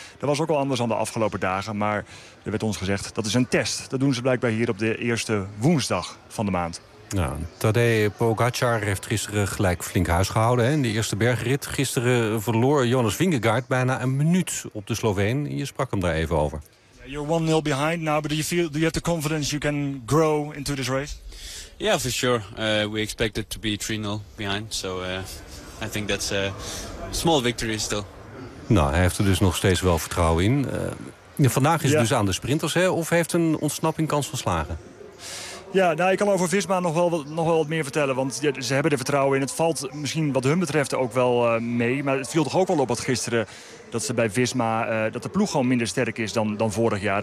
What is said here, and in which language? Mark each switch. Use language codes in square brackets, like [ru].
[nl] Dat was ook al anders dan de afgelopen dagen, maar er werd ons gezegd dat is een test. Dat doen ze blijkbaar hier op de eerste woensdag van de maand. Nou, Tadej Pogacar heeft gisteren gelijk flink huis gehouden in de eerste bergrit. Gisteren verloor Jonas Vingegaard bijna 1 minuut op de Sloveen. Je sprak hem daar even over. [en] You're 1-0 behind now, but do you have the confidence you can grow into this race? Yeah, for sure. We expected to be 3-0 behind, so I think that's a small victory still. [nl] Nou, hij heeft er dus nog steeds wel vertrouwen in. Vandaag is het dus aan de sprinters, hè? Of heeft een ontsnapping kans van slagen? Ja, nou, ik kan over Visma nog wel wat meer vertellen. Want ja, ze hebben er vertrouwen in. Het valt misschien wat hun betreft ook wel mee. Maar het viel toch ook wel op wat gisteren. Dat ze bij Visma, dat de ploeg gewoon minder sterk is dan vorig jaar.